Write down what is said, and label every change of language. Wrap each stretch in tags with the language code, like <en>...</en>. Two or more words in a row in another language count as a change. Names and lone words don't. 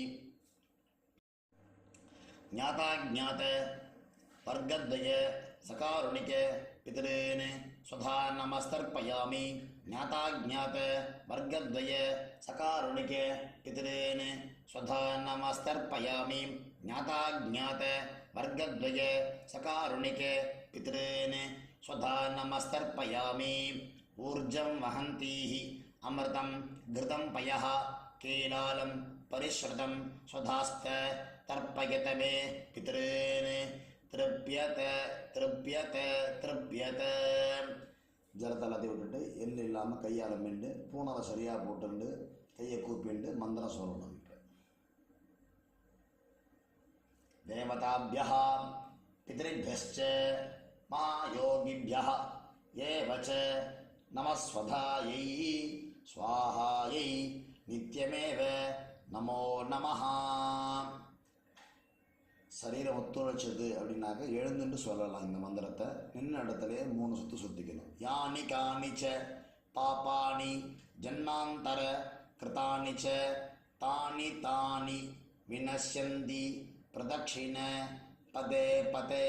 <sa>ज्ञाता ज्ञात वर्गद्वय सकारुणिक पितॄन् स्वधा नमस्तर्पयामि. ज्ञाता ज्ञात वर्गद्वय सकारुणिक पितॄन् स्वधा नमस्तर्पयामि. ज्ञाता ज्ञात वर्गद्वय सकारुणिक पितॄन् स्वधा नमस्तर्पयामि. ऊर्जं वहन्तीः अमृतं घृतं पयः कीलालं परिस्रुतं स्वधास्थ तर्पयत मे पितॄन् तृप्यत तृप्यत तृप्यत.</sa> <ta>ஜலத்தை எல்லாத்தையும் விட்டுட்டு எள்ளு இல்லாமல் கையால் மிண்டு பூனவை சரியாக போட்டுண்டு கையை கூப்பிண்டு மந்திரம் சொல்லணும்.</ta> <sa>देवताभ्यः पितृभ्यश्च महायोगिभ्यः एव च नमस्वधायै स्वाहायै नित्यमेव नमो नमः.</sa> <ta>சரீரம் ஒத்துழைச்சது அப்படின்னாக்க எழுந்துட்டு சொல்லலாம் இந்த மந்திரத்தை. நின்ன இடத்துலையே 3 சுற்று சுற்றிக்கணும்.</ta> <sa>यानि कानिच्च पापानि जन्मान्तर कृतानि च तानि तानि विनश्यन्ति प्रदक्षिण पदे पदे.</sa>